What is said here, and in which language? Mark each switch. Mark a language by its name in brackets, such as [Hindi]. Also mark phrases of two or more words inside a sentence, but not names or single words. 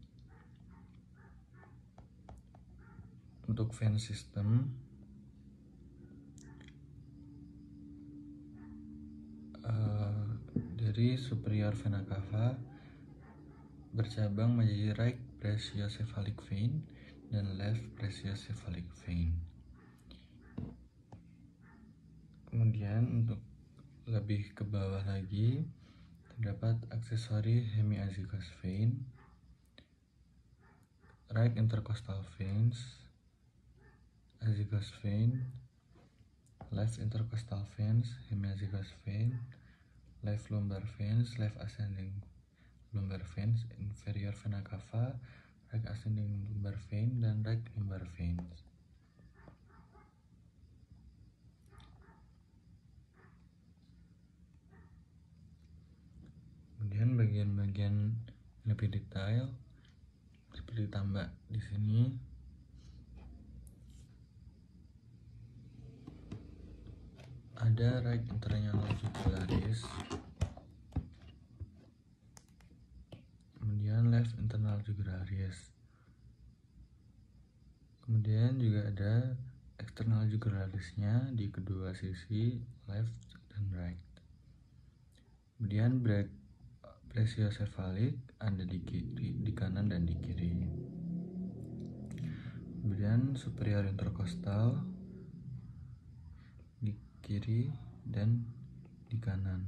[Indonesian] Untuk [English] vein system [Indonesian] dari [English] superior vena cava [Indonesian] bercabang menjadi [English] right brachiocephalic vein [Indonesian] dan [English] left brachiocephalic vein. [Indonesian] Kemudian untuk lebih ke bawah lagi terdapat aksesori [English] hemiazygous vein, right intercostal veins, azygous vein, left intercostal veins, hemiazygous vein, left lumbar veins, left ascending lumbar veins, inferior vena cava, right ascending lumbar vein, [Indonesian] dan [English] right lumbar veins. [Indonesian] Kemudian bagian-bagian lebih detail seperti tambah di sini. Ada [English] right internal jugularis, [Indonesian] kemudian [English] left internal jugularis, [Indonesian] kemudian juga ada [English] external jugularisnya [Indonesian] di kedua sisi left dan right. Kemudian brachiocephalic ada di kiri, di kanan dan di kiri. Kemudian [English] superior intercostal [Indonesian] di kiri dan di kanan.